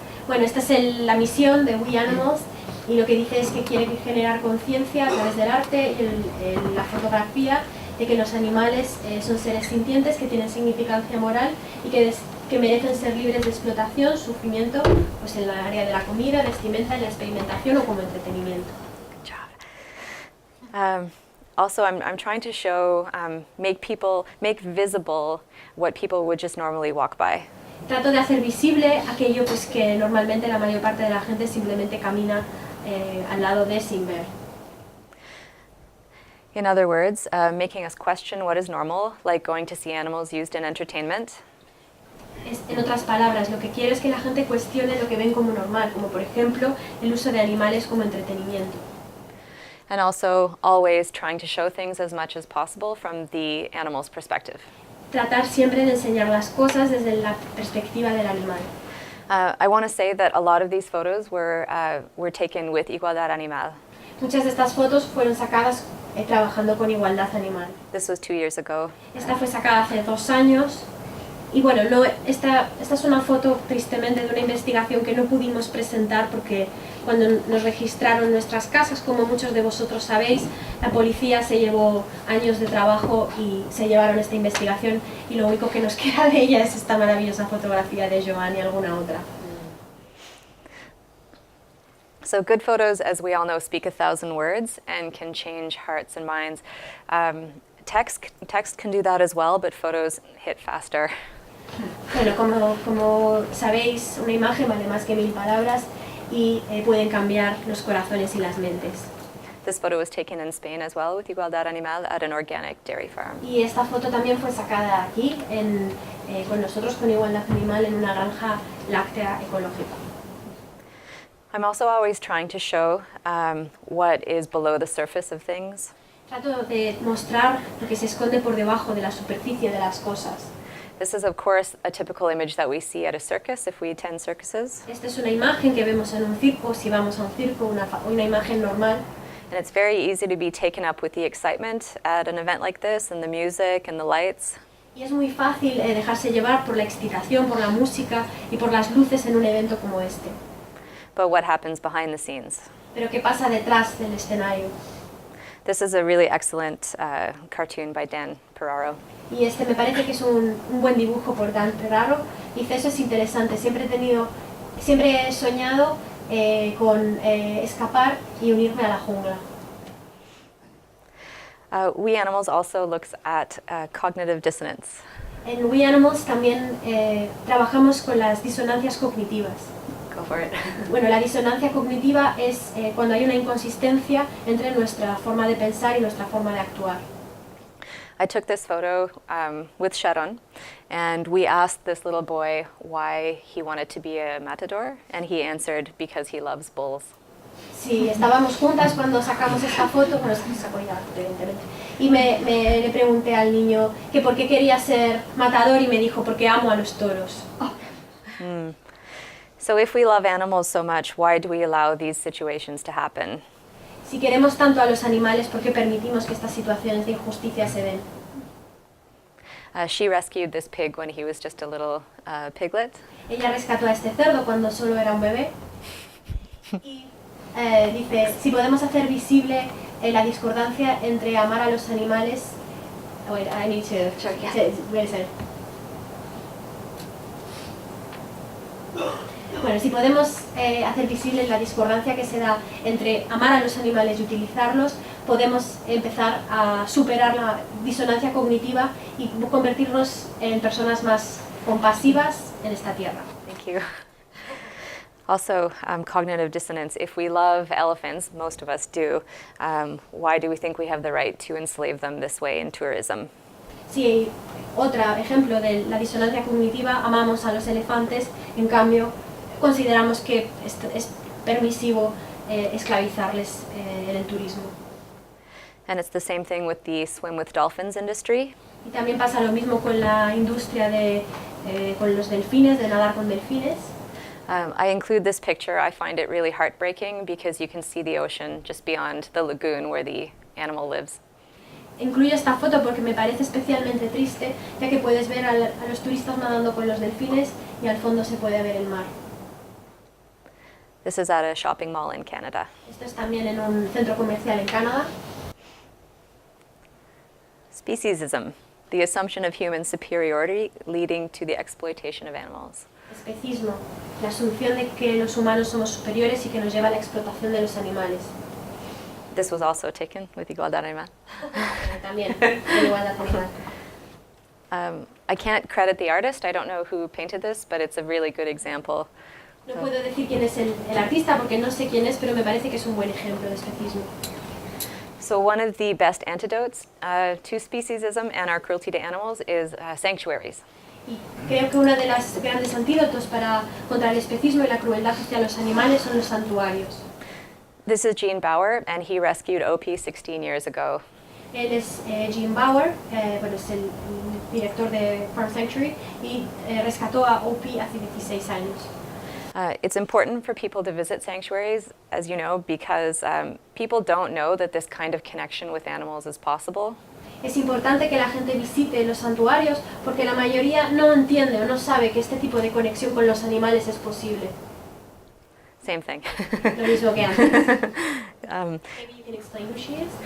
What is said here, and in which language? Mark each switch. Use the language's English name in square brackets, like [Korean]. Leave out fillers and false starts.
[Spanish] Bueno, esta es la misión de We Animals y lo que dice es que quiere generar conciencia a través del arte y la fotografía de que los animales son seres sintientes que tienen significancia moral y que merecen ser libres de explotación, sufrimiento, pues en la área de la comida, vestimenta, en la experimentación o como entretenimiento. [English] Good job. Also, I'm trying to show, make visible what people would just normally walk by. [Spanish] Trato de hacer visible aquello pues, que normalmente la mayor parte de la gente simplemente camina al lado de sin ver. [English] In other words, making us question what is normal, like going to see animals used in entertainment. [Spanish] En otras palabras, lo que quiero es que la gente cuestione lo que ven como normal, como por ejemplo el uso de animales como entretenimiento. [English] And also always trying to show things as much as possible from the animal's perspective. [Spanish] Tratar siempre de enseñar las cosas desde la perspectiva del animal. [English] I want to say that a lot of these photos were taken with Igualdad Animal. [Spanish] Muchas de estas fotos fueron sacadas trabajando con igualdad animal. [English] This was 2 years ago. [Spanish] Esta fue sacada hace 2 años. Y bueno, esta es una foto tristemente de una investigación que no pudimos presentar porque cuando nos registraron nuestras casas, como muchos de vosotros sabéis, la policía se llevó años de trabajo y se llevaron esta investigación y lo único que nos queda de ella es esta maravillosa fotografía de Jo-Anne y alguna otra. [English] So good photos, as we all know, speak 1,000 words and can change hearts and minds. Text can do that as well, but photos hit faster. [Spanish] Bueno, como sabéis, una imagen vale más que 1000 palabras y pueden cambiar los corazones y las mentes. [English] This photo was taken in Spain as well with Igualdad Animal at an organic dairy farm. [Spanish] Y esta foto también fue sacada aquí, con nosotros, con Igualdad Animal, en una granja láctea ecológica. [English] I'm also always trying to show what is below the surface of things. [Spanish] Trato de mostrar lo que se esconde por debajo de la superficie de las cosas. [English] This is, of course, a typical image that we see at a circus if we attend circuses. [Spanish] Esta es una imagen que vemos en un circo, si vamos a un circo, una imagen normal. [English] And it's very easy to be taken up with the excitement at an event like this and the music and the lights. [Spanish] Y es muy fácil dejarse llevar por la excitación, por la música y por las luces en un evento como este. [English] But what happens behind the scenes? [Spanish] Pero ¿qué pasa detrás del escenario? [English] This is a really excellent cartoon by Dan Ferraro. [Spanish] Y me parece que es un buen dibujo por Dan Ferraro. Dice, eso es interesante, siempre he soñado con escapar y unirme a la jungla. [English] We Animals also looks at cognitive dissonance. [Spanish] En We Animals también trabajamos con las disonancias cognitivas. [English] Go for it. [Spanish] Bueno, la disonancia cognitiva es cuando hay una inconsistencia entre nuestra forma de pensar y nuestra forma de actuar. [English] I took this photo with Sharon, and we asked this little boy why he wanted to be a matador, and he answered, because he loves bulls. [Spanish] Sí, estábamos juntas cuando sacamos esta foto, bueno, se sacó ya, evidentemente, y le pregunté al niño que por qué quería ser matador y me dijo, porque amo a los toros. [English] So if we love animals so much, why do we allow these situations to happen? [Spanish] Si queremos tanto a los animales, ¿por qué permitimos que estas situaciones de injusticia se den? [English] She rescued this pig when he was just a little piglet. [Spanish] Ella rescató a este cerdo cuando solo era un bebé y dice, si podemos hacer visible la discordancia entre amar a los animales... [English] Wait, I need to... Sure, yeah. Wait a second. [Spanish] Bueno, si podemos hacer visible la discordancia que se da entre amar a los animales y utilizarlos, podemos empezar a superar la disonancia cognitiva y convertirnos en personas más compasivas en esta tierra. [English] Thank you. Also, cognitive dissonance. If we love elephants, most of us do, why do we think we have the right to enslave them this way in tourism? [Spanish] Sí, otro ejemplo de la disonancia cognitiva, amamos a los elefantes, en cambio consideramos que es permisivo esclavizarles en el turismo. [English] And it's the same thing with the swim with dolphins industry. [Spanish] Y también pasa lo mismo con la industria con los delfines, de nadar con delfines. [English] I include this picture. I find it really heartbreaking because you can see the ocean just beyond the lagoon where the animal lives. [Spanish] Incluyo esta foto porque me parece especialmente triste, ya que puedes ver a los turistas nadando con los delfines y al fondo se puede ver el mar. [English] This is at a shopping mall in Canada. [Spanish] Esto es también en un centro comercial en Canadá. [English] Speciesism, the assumption of human superiority leading to the exploitation of animals. [Spanish] Especismo, la asunción de que los humanos somos superiores y que nos lleva a la explotación de los animales. [English] This was also taken with Igualdad Animal. [Spanish] También, en igualdad animal. [English] I can't credit the artist. I don't know who painted this, but it's a really good example. [Spanish] No puedo decir quién es el artista porque no sé quién es, pero me parece que es un buen ejemplo de especismo. [English] So one of the best antidotes to speciesism and our cruelty to animals is sanctuaries. [Spanish] Y creo que uno de los grandes antídotos contra el especismo y la crueldad hacia los animales son los santuarios. [English] This is Gene Bauer, and he rescued OP 16 years ago. [Spanish] Él es Gene Bauer, bueno, es el director de Farm Sanctuary y rescató a OP hace 16 años. [English] It's important for people to visit sanctuaries, as you know, because people don't know that this kind of connection with animals is possible. [Spanish] Es importante que la gente visite los santuarios porque la mayoría no entiende o no sabe que este tipo de conexión con los animales es posible. [English] Same thing. [Spanish] Lo mismo que antes. [English] Maybe you can explain who she is?